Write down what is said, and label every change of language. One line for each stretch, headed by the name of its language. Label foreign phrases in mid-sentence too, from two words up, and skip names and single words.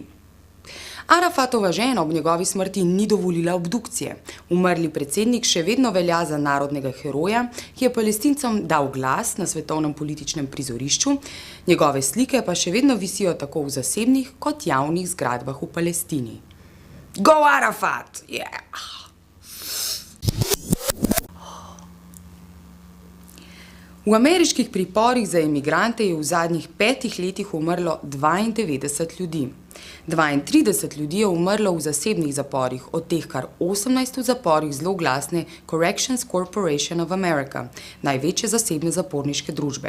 Slovenian: Arafatova žena ob njegovi smrti ni dovolila obdukcije. Umrli predsednik še vedno velja za narodnega heroja, ki je Palestincem dal glas na svetovnem političnem prizorišču, njegove slike pa še vedno visijo tako v zasebnih kot javnih zgradbah v Palestini.
English: Go Arafat! Yeah!
Slovenian: V ameriških priporih za imigrante je v zadnjih 5 letih umrlo 92 ljudi. 32 ljudi je umrlo v zasebnih zaporih, od teh kar 18 v zaporih zloglasne Corrections Corporation of America, največje zasebne zaporniške družbe.